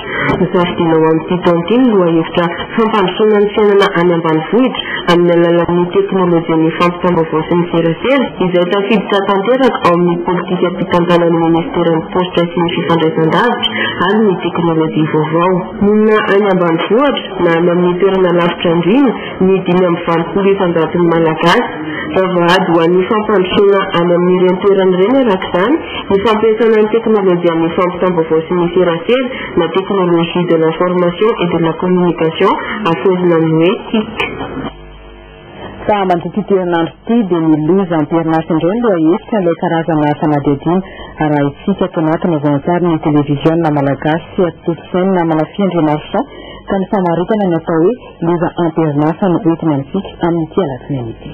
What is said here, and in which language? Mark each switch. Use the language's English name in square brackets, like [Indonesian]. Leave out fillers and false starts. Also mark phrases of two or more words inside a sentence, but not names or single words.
[Malagasy] Nisafidinao amin'ny titontiny lohahevitra fampandrosoana ny fiainana any ambanivohitra amin'ny alalan'ny teknôlôjia ny fampitam-baovao sy ny serasera izay tafiditra tanteraka ao amin'ny politika ampitantanan'ny ministeran'ny postra sy ny fifandraisan-davitra ary ny teknôlôjia vaovao. Monina any ambanivohitra na any amin'ny toerana lavitra indrindra ny 5,900 malagasy. Vavahady ho an'ny fampandrosoana any amin'ireny toerana ireny arak'izany ny fampiasana ny teknôlôjia amin'ny fampitam-baovao sy ny serasera na teknôlôjia [French] de l'information et de la communication [Malagasy] afezina amin'ny hoe TIC. Fa mandritra ity herinandro ity dia miloza amperinasa indray no hevitra ilay karazana fanadihadiana arahintsika ato anatiny vonintsary ny televiziona malagasy atolosaina manafy Andriamarsa ka ny famaritana ny atao hoe loza amperinasa no entina amintsika amin'ity alatsinainy ity.